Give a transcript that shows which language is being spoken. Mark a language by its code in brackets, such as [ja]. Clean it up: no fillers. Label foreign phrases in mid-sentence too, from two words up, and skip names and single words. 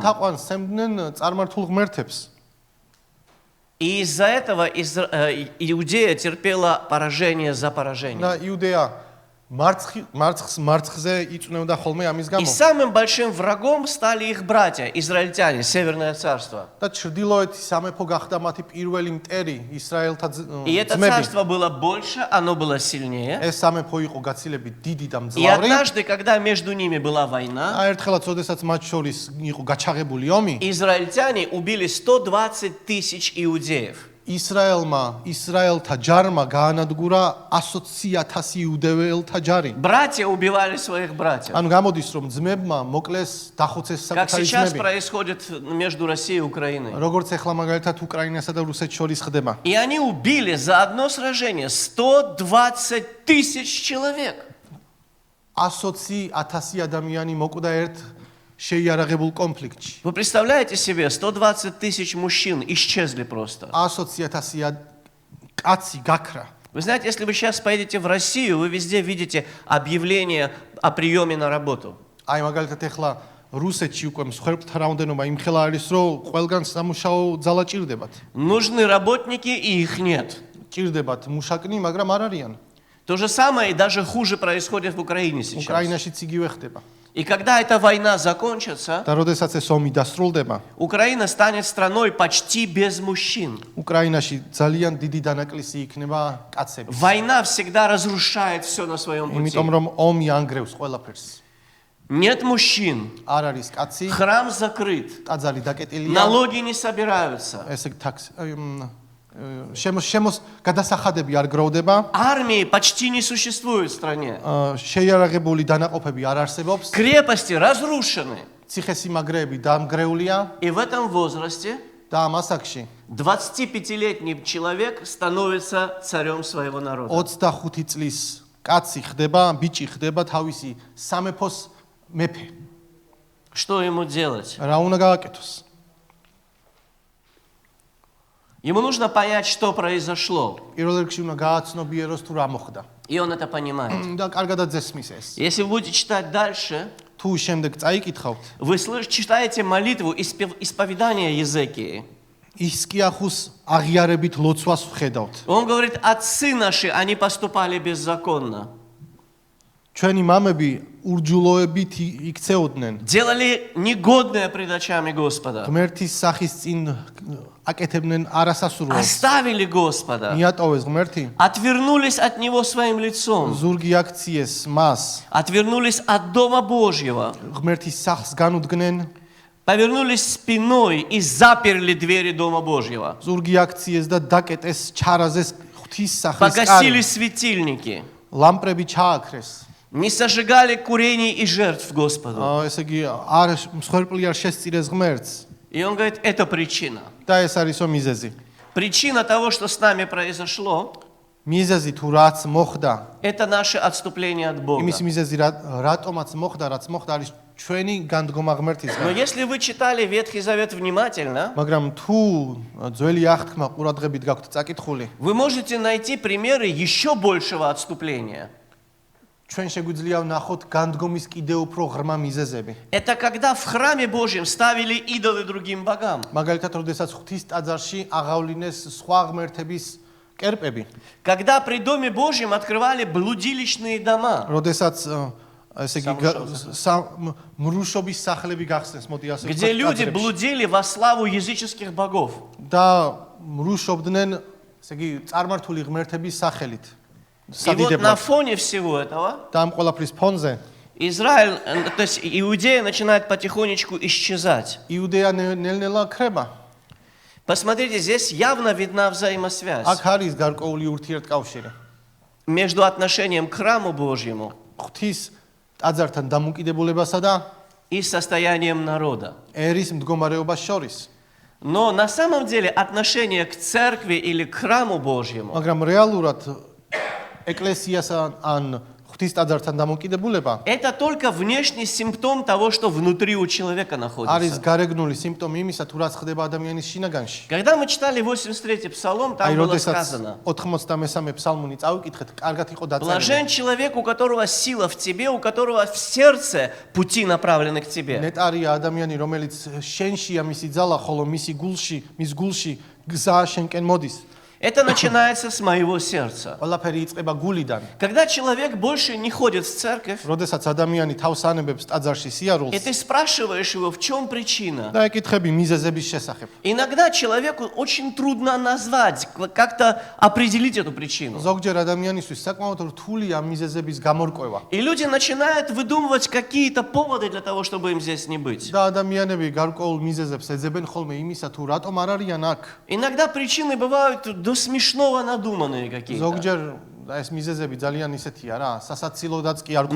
[ka] თაყვანს სცემდნენ წარმართულ ღმერთებს. [ru] И из-за этого Иудея терпела поражение за поражением. [ka] და იუდეა მარცხზე იწვნევდა ხოლმე ამის [ru] И [ka] გამო. [ru] самым большим врагом стали их братья, израильтяне, Северное царство. [ka] და ჩრდილოეთი სამეფო გახდა მათი პირველი მტერი, ისრაელთა [ru] И это [ka] ძმები. [ru] царство было больше, оно было сильнее. [ka] ეს სამეფო იყო გაცილებით დიდი და [ru] И [ka] მძლავრი. [ru] однажды, когда между ними была война, [ka] აერთხელაც, ოდესაც მათ შორის იყო გაჩაღებული ომი, [ru] израильтяне убили 120 тысяч иудеев. [ka] ისრაელთა ჯარმა გაანადგურა 120,000 იუდეველთა ჯარი. [ru] Братья убивали своих братьев. [ka] ანუ გამოდის, რომ ძმებმა მოკლეს დახოცეს [ru] Как [ka] საკუთარი [ru] сейчас [ka] ძმები. [ru] происходит между Россией и Украиной. [ka] როგორც ახლა მაგალითად უკრაინასა და რუსეთს შორის ხდება. [ru] И они убили за одно сражение 120 тысяч человек. [ka] 120,000 ადამიანი მოკვდა ერთ შეიარაღებულ კონფლიქტში. [ru] Вы представляете себе, 120 тысяч мужчин исчезли просто. [ka] 120,000 კაცი გაქრა. [ru] Вы знаете, если вы сейчас поедете в Россию, вы везде видите объявление о приеме на работу. [ka] აი მაგალითად ახლა რუსეთში უკვე მსხვერპლთა რაოდენობა იმხელა არის, რომ ყველგან სამუშაო ძალა ჭირდებათ. [ru] Нужны работники, и их нет. [ka] ჭირდებათ მუშაკნი, მაგრამ არ არიან. [ru] То же самое и даже хуже происходит в Украине сейчас. [ka] უკრაინაშიც იგივე ხდება. [ru] И когда эта война закончится, [ka] და როდესაც ეს ომი დასრულდება, [ru] Украина станет страной почти без мужчин. [ka] უკრაინაში ძალიან დიდი დანაკლისი იქნება კაცების. [ru] Война всегда разрушает все на своем пути. [ka] იმიტომ რომ ომი ანგრევს ყველაფერს. [ru] Нет мужчин, [ka] არ არის კაცი, [ru] храм закрыт, [ka] ტაძარი დაკეტილია, [ru] налоги не собираются. [ka] ესე თაქს გადასახადები არ გროვდება, [ru] Армии почти не существует в стране. [ka] შეიარაღებული დანაყოფები არ არსებობს, [ru] Крепости разрушены. [ka] ციხესიმაგრეები დამგრეულია [ru] И в этом возрасте [ka] და ამ ასაკში [ru] 25-летний человек становится царем своего народа. [ka] 25 წლის კაცი ხდება, ბიჭი ხდება თავისი სამეფოს მეფე. [ru] Что ему делать? [ka] რა უნდა გააკეთოს? [ru] Ему нужно понять, что произошло. [ka] პირველ რიგში უნდა გააცნობიეროს თუ რა მოხდა. [ru] И он это понимает. [ka] და კარგადაც ზესმის ეს. [ru] Если вы будете читать дальше, [ka] თუ შემდეგ წაიკითხავთ, [ru] вы читаете молитву исповедания Езекии. [ka] ისკიახუს აღიარებით ლოცვას ვხედავთ. [ru] Он говорит, отцы наши, они поступали беззаконно. [ka] ჩვენი მამები ურჯულოებით იქცეოდნენ. [ru] Делали негодное пред очами Господа. [ka] ღმერთის სახის წინ აკეთებდნენ არასასურველს. [ru] Оставили Господа. [ka] მიატოვეს ღმერთი, [ru] Отвернулись от Него своим лицом. [ka] ზურგი აქციეს მას. [ru] Отвернулись от Дома Божьего. [ka] ღმერთის სახს განუდგნენ, [ru] Повернулись спиной и заперли двери Дома Божьего. [ka] ზურგი აქციეს და დაკეტეს, ჩარაზეს ღვთის სახის [ru] Погасили [ka] კარი. [ru] светильники. [ka] ლამპრები ჩააქრეს. [ru] Не сожигали курений и жертв Господу. [ka] ესე იგი არ მსხვერპლი არ შესწირეს ღმერთს. [ru] И он говорит, это причина. [ka] და ეს არისო მიზეზი. [ru] Причина того, что с нами произошло, [ka] მიზეზი თუ რაც მოხდა, [ru] это наше отступление от Бога. [ka] იმის მიზეზი რატომაც მოხდა, რაც მოხდა არის ჩვენი განდგომა [ru] Но [ka] ღმერთისგან. [ru] если вы читали Ветхий Завет внимательно, [ka] მაგრამ თუ ძველი აღთქმა ყურადღებით გაქვთ წაკითხული, [ru] вы можете найти примеры еще большего отступления. [ka] ჩვენ შეგვიძლია ვნახოთ განდგომის კიდევ უფრო ღრმა მიზეზები. [ru] Это когда в храме Божьем ставили идолы другим богам. [ka] მაგალითად, როდესაც ღვთის ტაძარში აღავლინეს სხვა ღმერთების კერპები, [ru] Когда при Доме Божьем открывали блудилищные дома. [ka] როდესაც ესე იგი მრუშობის სახლები გახსნეს, მოდი ასე [ru] Где люди [ka] ტაძრებში. [ru] блудили во славу языческих богов. [ka] და მრუშობდნენ, ესე იგი წარმართული ღმერთების სახელით. [ru] И вот на [ka] სადიდებლად. [ru] фоне всего этого [ka] და ამ ყველაფრის ფონზე [ru] Израиль, то есть Иудея начинает потихонечку исчезать. [ka] იუდეა ნელ-ნელა ქრება. [ru] Посмотрите, здесь явно видна взаимосвязь [ka] აქ არის გარკვეული ურთიერთკავშირი. [ru] между отношением к храму Божьему [ka] ღვთის ტაძართან დამოკიდებულებასა და [ru] и состоянием народа. [ka] ერის მდგომარეობას შორის. [ru] Но на самом деле отношение к церкви или к храму Божьему [ka] მაგრამ რეალურად ეკლესიასთან ან ღვთის ტაძართან დამოკიდებულება [ru] это только внешний симптом того, что внутри у человека [ka] არის [ru] находится. [ka] გარეგნული სიმპტომი იმისა, თუ რაც ხდება ადამიანის შინაგანში. [ru] Когда мы читали 83-й псалом, [ka] აი, [ru] там было [ka] როდესაც [ru] сказано: [ka] 93 псалმუნი წავიკითხეთ, კარგად იყო დაწერილი. [ru] блажен человек, у которого сила в тебе, у которого в сердце пути направлены к тебе. [ka] ნეტარია ადამიანი, რომელიც შენშია მისი ძალა, ხოლო მის გულში გზა შენკენ მოდის. [ru] Это начинается с моего сердца. [ka] ყველაფერი იწყება გულიდან. [ru] Когда человек больше не ходит в церковь, [ka] როდესაც ადამიანი თავს ანებებს ტაძარში [ru] и [ka] სიარულს [ru] ты спрашиваешь его, в чем причина, [ka] და ეკითხები მიზეზების შესახებ. [ru] иногда человеку очень трудно назвать, как-то определить эту причину. [ka] ზოგჯერ ადამიანისთვის საკმაოდ რთულია მიზეზების გამორკვევა. [ru] И люди начинают выдумывать какие-то поводы для того, чтобы им здесь не быть. [ka] და ადამიანები გარკვეულ მიზეზებს ეძებენ ხოლმე იმისა, თუ რატომ არ არიან აქ. [ru] Иногда причины бывают до смешного надуманные какие-то. [ka] ზოგჯერ ეს მიზეზები ძალიან ისეთია რა, სასაცილოდაც კი არ